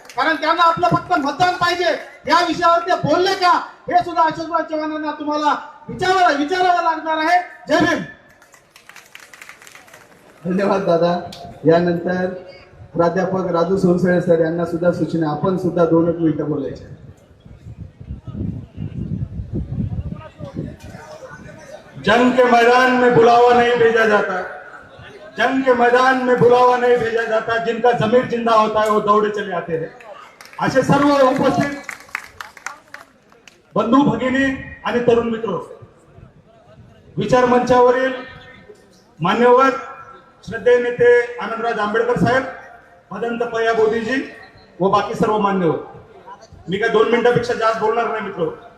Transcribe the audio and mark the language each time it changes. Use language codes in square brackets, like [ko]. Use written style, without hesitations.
[mr] कारण त्यांना आपलं फक्त मतदान पाहिजे, या विषयावर ते बोलले का हे सुद्धा अशोक चव्हाणांना तुम्हाला विचारावं लागणार आहे. जय भीम. धन्यवाद दादा. यानंतर प्राध्यापक राजू सोनसळे सर यांना सुद्धा सूचना, आपण सुद्धा 2 मिनिटं बोलायचे. [hi] जंग के मैदान में बुलावा नहीं भेजा जाता, जंग के मैदान में बुलावा नहीं भेजा जाता, जिनका जमीर जिंदा होता है वो दौड़े चले आते हैं. [mr] असे सर्व उपस्थित बंधू भगिनी आणि तरुण मित्र, विचार मंचावरील मान्यवर श्रद्धेय नेते आनंदराज आंबेडकर साहेब, भदंत पया बोधीजी व बाकी सर्व मान्यवर, मी काय 2 मिनिटापेक्षा जास्त बोलणार नाही मित्र.